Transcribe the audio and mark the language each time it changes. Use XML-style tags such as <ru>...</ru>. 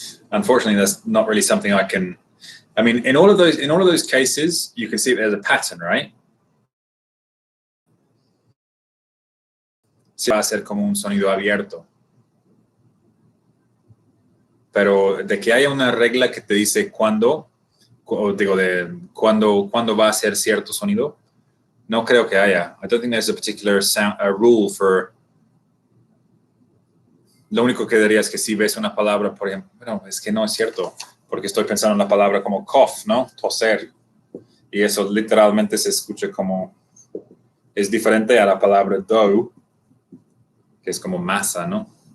<en>Unfortunately, that's not really something I can. I mean, in all of those cases, you can see there's a pattern, right?</en> <es>Sí, va a ser como un sonido abierto. Pero de que haya una regla que te dice cuándo, digo, de cuándo va a ser cierto sonido, no creo que haya.</es> <en>I don't think there's a particular rule for.</en> <es>Lo único que diría es que si ves una palabra, por ejemplo, bueno, es que no es cierto, porque estoy pensando en la palabra como cough, ¿no? Toser. Y eso literalmente se escucha como, es diferente a la palabra dough, que es como masa, ¿no?</es>